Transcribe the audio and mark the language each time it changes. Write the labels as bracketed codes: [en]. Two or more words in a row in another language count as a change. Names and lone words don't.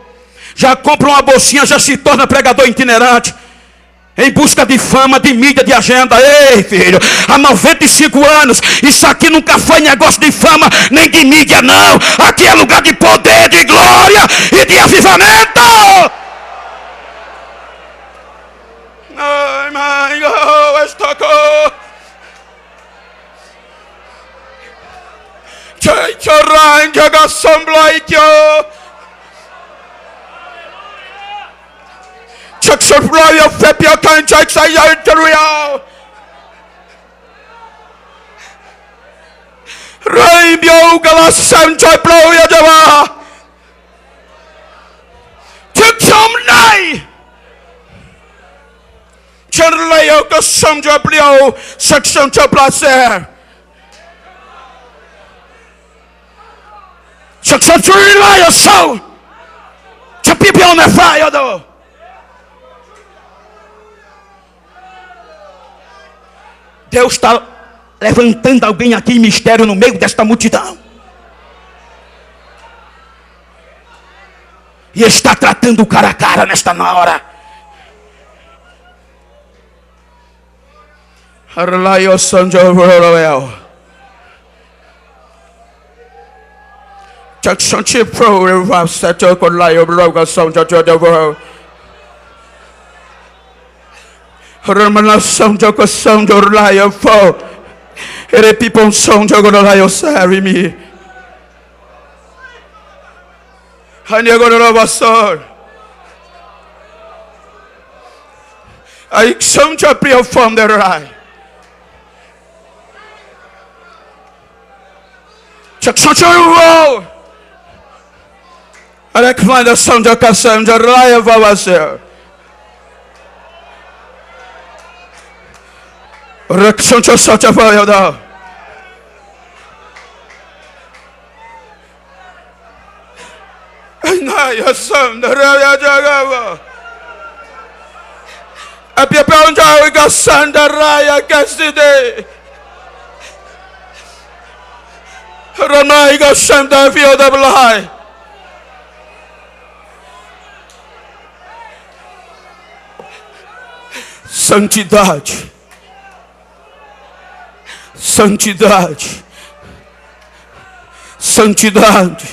[pt] Já compra uma bolsinha, já se torna pregador itinerante, em busca de fama, de mídia, de agenda. Ei, filho, há 95 anos, isso aqui nunca foi negócio de fama, nem de mídia, não. Aqui é lugar de poder, de glória e de avivamento. Ai, mãe, estocou. Choranjaga Samblaitio Chakshaploya Fepia Kanchak Sayartaria Raibio Galasam Chaploya Java Chaksham Charlayo Kasam Japlio Saksam Chaplaser Chaksham Soul Chapipi on the fire though. Deus está levantando alguém aqui em mistério no meio desta multidão. E está tratando o cara a cara nesta hora. Arlaio Sanjo Roel. Chaksham Chipro Rev Sato Kolayo Broga Sanjo Jodo. Ramana Sanjo Sanjo Layo Fo. Ere people Sanjo Golayo Sari me. Hanyagoravasor. I Sanjo Prio from the right. Chaksham I recline the Sanjo Kasam Jaraya Vavasir. Raksancho Sachapayada. Naya Sam the Raya Jagava. Apiapanja Gasanda Raya Casside. Ranaiga Santa Field Blai. Santidade. Santidade. Santidade.